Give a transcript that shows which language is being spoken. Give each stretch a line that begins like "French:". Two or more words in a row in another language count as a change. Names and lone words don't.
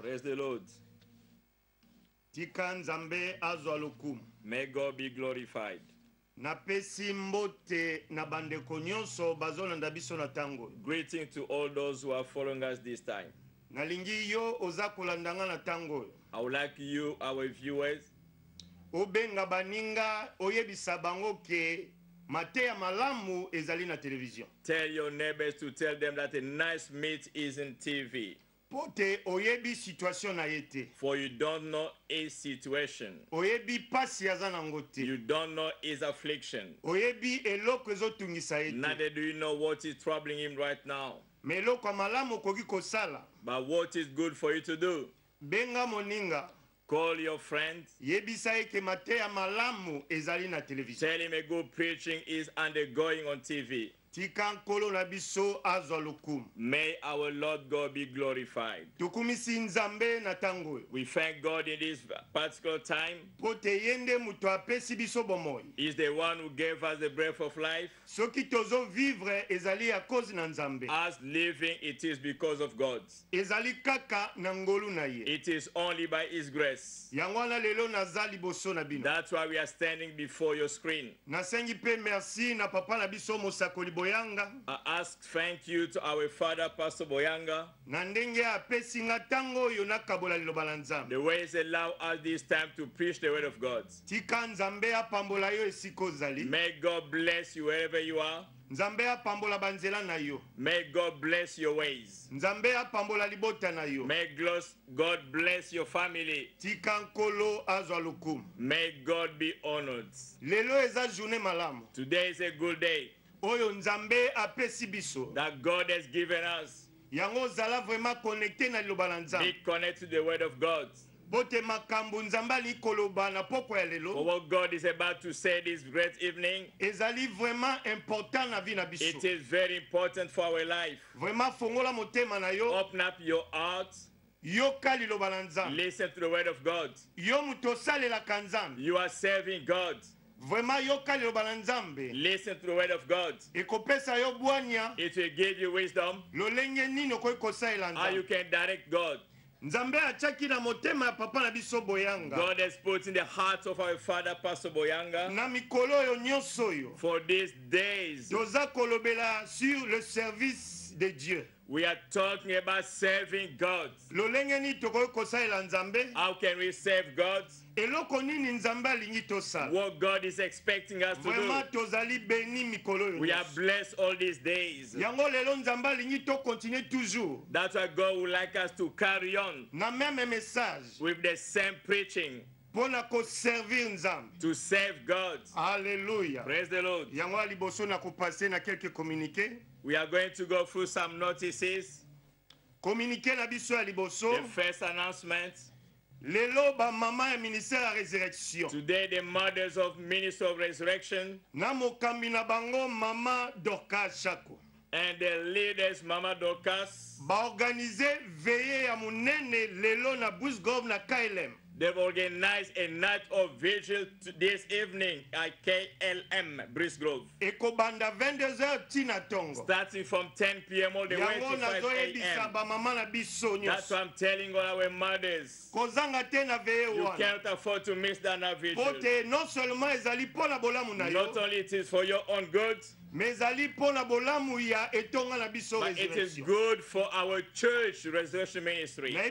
English: Praise the Lord.
Lingala: Tika nzambe azwa lokumu.
English: May God be glorified.
Lingala: Napesi mbote na bandeko nyonso bazolanda biso na tango.
English: Greeting to all those who are following us this time.
Lingala: Nalingi yo oza kolandanga na tango.
English: I would like you, our viewers,
Lingala: obenga baninga oyebisa bango ke Mateya malamu ezali na television.
English: Tell your neighbors to tell them that a nice meat is in TV.
Lingala: Pote oyebi situation na yete.
English: For you don't know his situation.
Lingala: Oyebi pasi yaza na ngote.
English: You don't know his affliction.
Lingala: Oyebi eloko ezotungisa yete.
English: Neither do you know what is troubling him right now.
Lingala: Meloko malamu koki kosala.
English: But what is good for you to do?
Lingala: Benga moninga.
English: Call your friend.
Lingala: Yebisa eke Mateya malamu ezali na television.
English: Tell him a good preaching is undergoing on TV.
Lingala: Tika nkolo na biso azwa lokumu.
English: May our Lord God be glorified.
Lingala: Tukumisi nzambe na tango.
English: We thank God in this particular time.
Lingala: Pote yende muto apesi biso bomoi.
English: He is the one who gave us the breath of life.
Lingala: Soki tozo vivre ezali ya kozi na nzambe.
English: As living, it is because of God.
Lingala: Ezali kaka na ngolu na ye.
English: It is only by His grace.
Lingala: Yangwana lelo nazali boso na bino.
English: That's why we are standing before your screen.
Lingala: Nasengi pe merci na papa na biso Mosakoli Boyanga.
English: I ask thank you to our father, Pastor Boyanga.
Lingala: Na ndenge apesi nga tango yo nakabola liloba la nzambe.
English: The way He allow us this time to preach the word of God.
Lingala: Tika nzambe apambola yo esiko zali.
English: May God bless you wherever you are.
Lingala: Nzambe apambola banzela na yo.
English: May God bless your ways.
Lingala: Nzambe apambola libota na yo.
English: May God bless your family.
Lingala: Tika nkolo azwa lokumu.
English: May God be honored.
Lingala: Lelo eza journée malamu.
English: Today is a good day.
Lingala: Oyo nzambe apesi biso.
English: That God has given us.
Lingala: Yango zala
French: vraiment connecté
Lingala: na liloba la nzambe.
English: Be connected to the word of God.
Lingala: Bote makambo nzambe ali koloba na poko ya lelo.
English: For what God is about to say this great evening.
Lingala: Ezali
French: vraiment important
Lingala: na vie na biso.
English: It is very important for our life.
Lingala: Vraiment fongola motema na yo.
English: Open up your heart.
Lingala: Yoka liloba la nzambe.
English: Listen to the word of God.
Lingala: Yo muto salela kanzambe.
English: You are serving God.
Lingala: Vraiment yoka liloba la nzambe.
English: Listen to the word of God.
Lingala: Ekopesa yo bwanya.
English: It will give you wisdom.
Lingala: Lolenge nini okoki kosalela nzambe.
English: How you can direct God.
Lingala: Nzambe achaki na motema ya papa na biso Boyanga.
English: God has put in the heart of our father, Pastor Boyanga.
Lingala: Na mikolo yo nyonso yo.
English: For these days.
Lingala: Toza kolobela
French: sur le service de Dieu.
English: We are talking about serving God.
Lingala: Lolenge ni tokoki kosalela nzambe.
English: How can we serve God?
Lingala: Eloko nini nzambe alingi tosala.
English: What God is expecting us to do.
Lingala: Vraiment tozali béni mikolo yo.
English: We are blessed all these days.
Lingala: Yango lelo nzambe alingi to
French: continuer toujours.
English: That's why God would like us to carry on.
Lingala: Na
French: même message.
English: With the same preaching.
Lingala: Pona ko servir nzambe.
English: To serve God. Hallelujah. Praise the Lord.
Lingala: Yango aliboso na ko passer na
French: quelques communiqués.
English: We are going to go through some notices.
Lingala: Communiqué na biso ya liboso.
English: The first announcement.
Lingala: Lelo ba mama ya ministère ya résurrection.
English: Today the mothers of Minister of Resurrection.
Lingala: Na mokambi na bango mama Dorcas Chako.
English: And the leaders Mama Dorcas.
Lingala: Ba organiser veillée ya munene lelo na Busgov na KLM.
English: They've organized a night of vigil this evening at KLM, Brice Grove.
Lingala: Ekobanda 22h tina tongo.
English: Starting from 10 p.m. all the way to 5 a.m. That's what I'm telling all our mothers. You can't afford to miss that night vigil. Not only it is for your own good, But it is good for our church resurrection ministry.